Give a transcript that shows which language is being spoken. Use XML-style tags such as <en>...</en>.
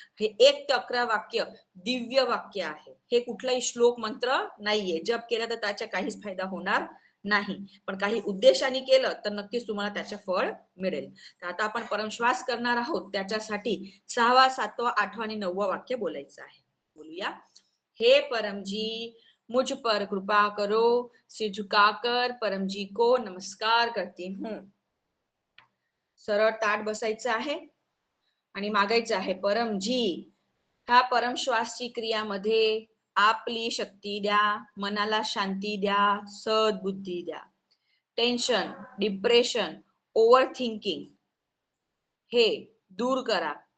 <mr>हे 1 ते 11 वाक्य दिव्य वाक्य आहे. हे कुठलाही श्लोक मंत्र नाहीये. जप केलं तर त्याचा काहीच फायदा होणार नाही, पण काही उद्देशाने केलं तर नक्कीच तुम्हाला त्याचे फळ मिळेल. तर आता आपण परमश्वास करणार आहोत, त्याच्यासाठी 6वा 7वा 8वा आणि 9वा वाक्य बोलायचं आहे. बोलूया.</mr> <hi>हे परमजी, मुझ पर कृपा करो, सिर झुकाकर परमजी को नमस्कार करती हूँ.</hi> <mr>सरळ ताट बसायचं आहे आणि मागायचं आहे, परमजी ह्या परमश्वासची क्रियामध्ये आपली शक्ती द्या, मनाला शांती द्या, सद्बुद्धी द्या. टेन्शन, डिप्रेशन, ओव्हर थिंकिंग हे दूर करा.</mr>